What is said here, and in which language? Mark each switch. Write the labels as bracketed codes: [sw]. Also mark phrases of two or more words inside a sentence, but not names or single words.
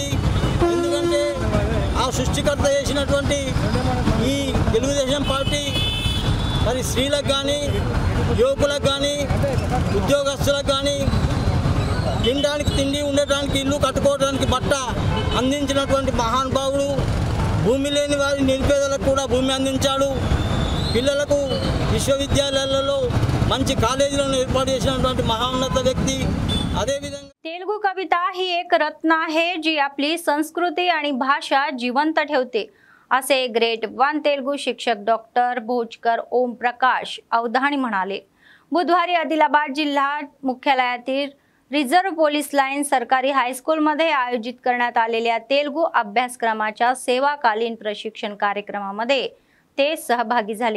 [te] ఎందుకంటే ఆ సృష్టికర్త చేసినటువంటి ఈ తెలుగుదేశం పార్టీ మరి స్త్రీలకు కానీ, యువకులకు కానీ, ఉద్యోగస్తులకు కానీ తినడానికి తిండి, ఉండటానికి ఇల్లు, కట్టుకోవడానికి బట్ట అందించినటువంటి మహానుభావుడు. భూమి లేని వారి నిరుపేదలకు కూడా భూమి అందించాడు. పిల్లలకు విశ్వవిద్యాలయాలలో మంచి కాలేజీలను ఏర్పాటు చేసినటువంటి మహోన్నత వ్యక్తి. అదేవిధంగా [mr] तेलुगू कविता ही एक रत्न आहे जी आपली संस्कृती आणि भाषा जिवंत ठेवते, असे ग्रेट 1 तेलुगू शिक्षक डॉक्टर भोजकर ओम प्रकाश अवधानी म्हणाले. बुधवारी आदिलाबाद जिल्हा मुख्यालयातील रिझर्व्ह पोलीस लाईन सरकारी हायस्कूलमध्ये आयोजित करण्यात आलेल्या तेलुगू अभ्यासक्रमाच्या सेवाकालीन प्रशिक्षण कार्यक्रमामध्ये ते सहभागी झाले.